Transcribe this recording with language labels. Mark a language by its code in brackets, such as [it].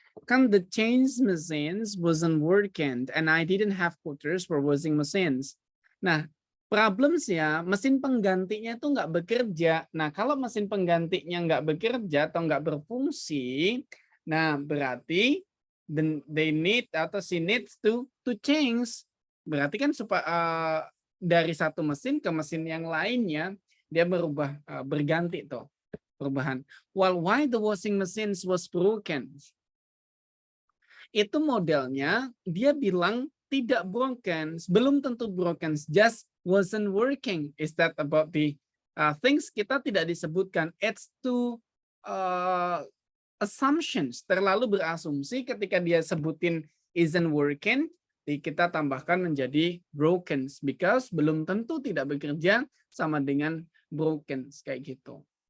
[en] Kan the change machines wasn't working and I didn't have quarters for washing machines. [id] Nah, problems ya, mesin penggantinya itu nggak bekerja. Nah, kalau mesin penggantinya nggak bekerja atau nggak berfungsi, Nah, berarti [en] they need atau she needs to change. [id] Berarti kan supaya dari satu mesin ke mesin yang lainnya dia berubah berganti tuh perubahan. [en] Well, why the washing machines was broken? [id] Itu modelnya dia bilang tidak broken, belum tentu broken, [en] just wasn't working. Is that about the things [id] kita tidak disebutkan? [en] It's too assumptions, [id] terlalu berasumsi ketika dia sebutin [en] isn't working, [id] kita tambahkan menjadi broken because belum tentu tidak bekerja sama dengan broken kayak gitu.